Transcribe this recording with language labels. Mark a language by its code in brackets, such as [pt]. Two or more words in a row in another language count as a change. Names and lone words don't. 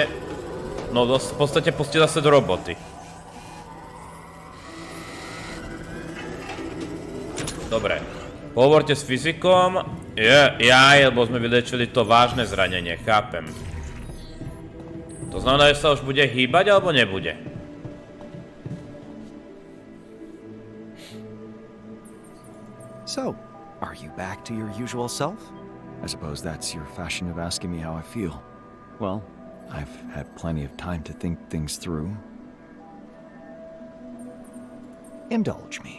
[sk] No v podstate pustiť zase do roboty. Dobre, hovorte s Fyzikom. Lebo sme vylečili to vážne zranenie, chápem. To znamená, že sa už bude hýbať, alebo nebude? [en] So, are you back to your usual self? I suppose that's your fashion of asking me how I feel. Well, I've had plenty of time to think things through. Indulge me.